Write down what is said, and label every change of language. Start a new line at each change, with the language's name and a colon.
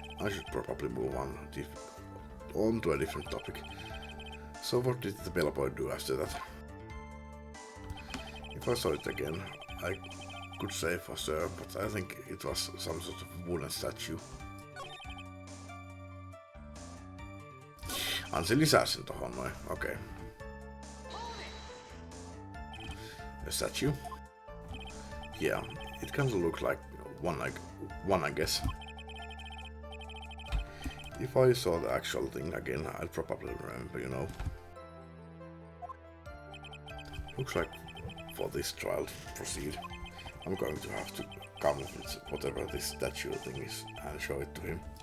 English: I should probably move on to a different topic. So what did the bellboy do after that? If I saw it again, I could say for sure, but I think it was some sort of wooden statue.
Finnish: Ansi lisää sen tohon noin, okei.
English: A statue? Yeah, it kind of looks like one, I guess. If I saw the actual thing again, I'd probably remember, you know. Looks like for this trial to proceed, I'm going to have to come with whatever this statue thing is and show it to him.